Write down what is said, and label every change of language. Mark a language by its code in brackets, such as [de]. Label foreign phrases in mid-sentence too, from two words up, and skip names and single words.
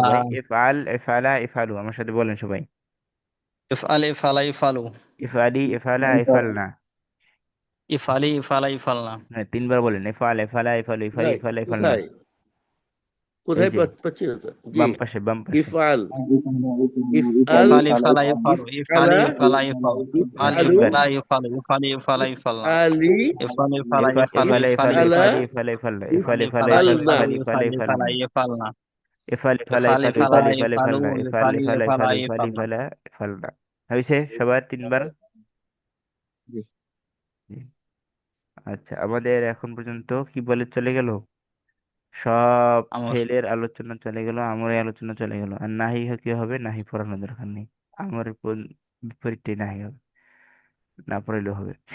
[bn] সবাই, [ar] افعل افعلا افعلوا, [bn] আমার সাথে বলেন সবাই। [ar] افعل افعلا افعلوا افعلي افعلا افعلن. افعلي افعلا افعلن. [bn] হ্যাঁ, তিনবার বলেন, [ar] افعل افعلا افعلوا افعلي [bn] কোথায় [ar] افعلا افعلن. [bn] কোথায় এই কোথায় যে পাচ্ছি না তো জি। বাম পাশে, বাম পাশে। [ar] افعل افعل افعل افعلا افعلوا افعلي আলা افعلا افعلوا افعل ইফআলু افعلا افعلوا افعلي افعلا افعلن. ইফআলি افعل افعلا ইফআল ইফআলু افعلا افعل ইফআলি ইফআলা ইফআলা افعلي افعلا افعلن افعل ইফআল ইফআলা ইফআলা ইফআল ইফআলনা ইফআলু افعل افعل افعلي افعلا ইফআলনা। ইফআলনা। افعل افعلا ইফআল ইফআল ইফআলা افعل افعل ইফআলু افعلن افعل ইফআলি ইফআলা ইফআলা افعل افعل ইফআলনা। افعلا افعلن. [bn] হয়েছে সবার তিনবার? জি জি। আচ্ছা, আমাদের এখন পর্যন্ত কি বলে চলে গেল? সব আমর ফেলের আলোচনা চলে গেল, আমরের আলোচনা চলে গেল। আর নাহি কি হবে? নাহি পড়ানোর দরকার নেই। আমরের বিপরীতটাই নাহি হবে, না পড়াইলেও হবে।